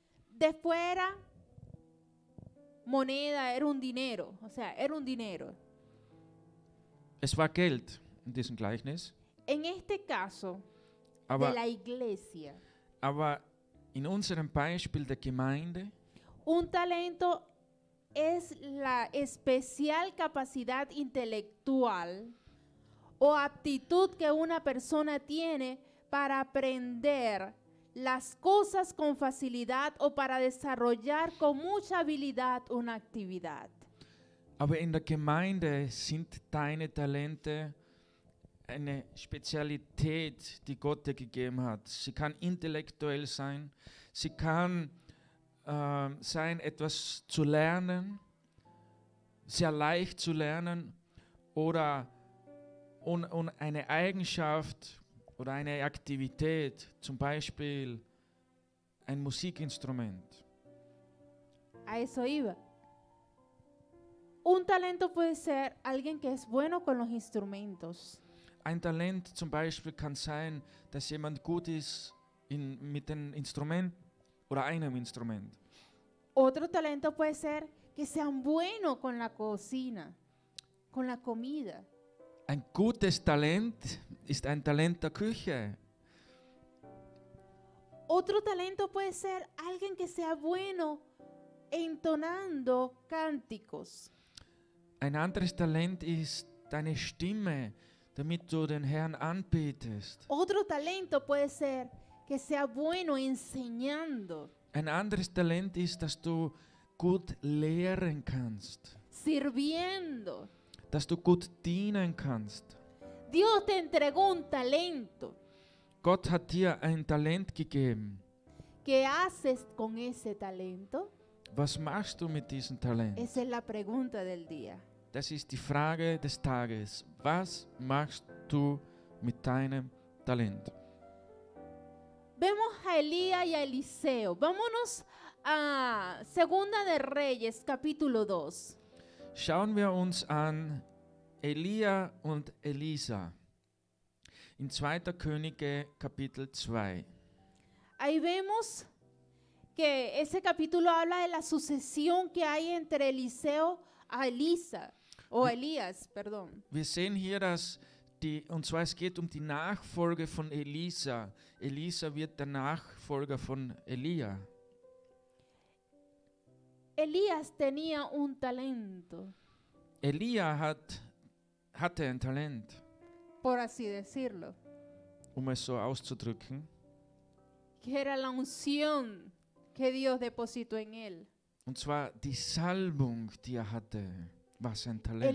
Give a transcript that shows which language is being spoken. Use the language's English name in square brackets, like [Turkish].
[Spanish] después era moneda, era un dinero, o sea, era un dinero. [German] Es war Geld in diesem Gleichnis, [Spanish] En este caso, de [German] aber, [Spanish] la iglesia, [German] aber in unserem Beispiel der Gemeinde [Spanish] un talento es la especial capacidad intelectual o aptitud que una persona tiene para aprender las cosas con facilidad o para desarrollar con mucha habilidad una actividad. [German] Aber in der Gemeinde sind deine Talente eine Spezialität, die Gott dir gegeben hat. Sie kann intellektuell sein, sie kann sein, etwas zu lernen, sehr leicht zu lernen oder eine Eigenschaft oder eine Aktivität, zum Beispiel ein Musikinstrument. [Spanish] A eso iba. Un talento puede ser alguien que es bueno con los instrumentos. [German] Ein Talent zum Beispiel kann sein, dass jemand gut ist mit dem Instrument oder einem Instrument. [Spanish] Otro talento puede ser que sean buenos con la cocina, con la comida. [German] Ein gutes Talent ist ein Talent der Küche. [Spanish] Otro talento puede ser alguien que sea bueno entonando cánticos. [German] Ein anderes Talent ist deine Stimme, damit du den Herrn anbetest. [Spanish] Otro talento puede ser que sea bueno enseñando, [German] Ein anderes Talent ist, dass du gut lehren kannst, [Spanish] sirviendo. [German] dass du gut dienen kannst. [Spanish] Dios te entregó un talento. [German] Gott hat dir ein Talent gegeben. [Spanish] ¿Qué haces con ese talento? [German] Was machst du mit diesem Talent? [Spanish] Esa es la pregunta del día. [German] Das ist die Frage des Tages. Was machst du mit deinem Talent? [Spanish] Vemos a Elías y a Eliseo. Vámonos a Segunda de Reyes, capítulo 2. [German] Schauen wir uns an Elia und Elisa in 2. Könige Kapitel 2. [Spanish] Ahí vemos que ese capítulo habla de la sucesión que hay entre Eliseo a Elisa. o Elías, perdón. [German] Wir sehen hier, und zwar es geht um die Nachfolge von Elisa. Elisa wird der Nachfolger von Elia. [Spanish] Elías tenía un talento, [German] Elia hatte ein Talent, [Spanish] por así decirlo, [German] es so auszudrücken. [Spanish] que era la unción que Dios depositó en él. [German] Und zwar die Salbung, die hatte, war sein Talent.